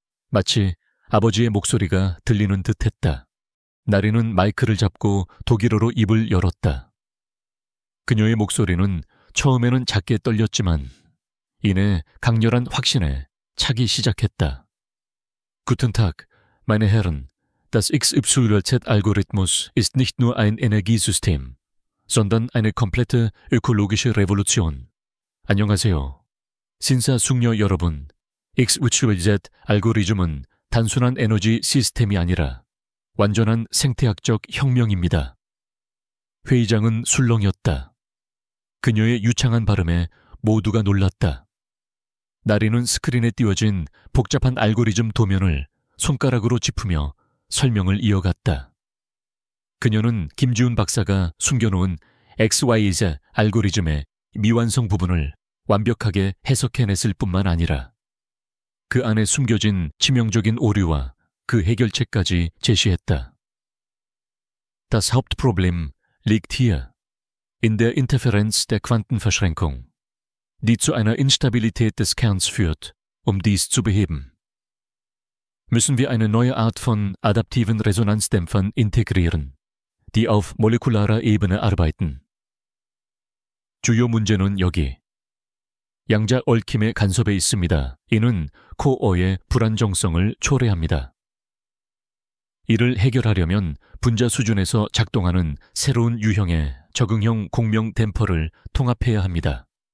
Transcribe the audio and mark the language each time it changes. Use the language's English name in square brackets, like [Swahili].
[Korean] 마치 아버지의 목소리가 들리는 듯했다. 나리는 마이크를 잡고 독일어로 입을 열었다. 그녀의 목소리는 처음에는 작게 떨렸지만 이내 강렬한 확신에 차기 시작했다. [German] Guten Tag, meine Herren. Das XYZ-Algorithmus ist nicht nur ein Energiesystem, sondern eine komplette ökologische Revolution. [Korean] 안녕하세요. 신사숙녀 여러분, XYZ 알고리즘은 단순한 에너지 시스템이 아니라 완전한 생태학적 혁명입니다. 회의장은 술렁였다. 그녀의 유창한 발음에 모두가 놀랐다. 나리는 스크린에 띄워진 복잡한 알고리즘 도면을 손가락으로 짚으며 설명을 이어갔다. 그녀는 김지훈 박사가 숨겨놓은 XYZ 알고리즘의 미완성 부분을 완벽하게 해석해냈을 뿐만 아니라 그 안에 숨겨진 치명적인 오류와 그 해결책까지 제시했다. [German] Das Hauptproblem liegt hier, in der Interferenz der Quantenverschränkung, die zu einer Instabilität des Kerns führt, dies zu beheben. Müssen wir eine neue Art von adaptiven Resonanzdämpfern integrieren, die auf molekularer Ebene arbeiten. [Korean] 주요 문제는 여기. 양자 얽힘의 간섭에 있습니다. 이는 코어의 불안정성을 초래합니다. 이를 해결하려면 분자 수준에서 작동하는 새로운 유형의 적응형 공명 댐퍼를 통합해야 합니다.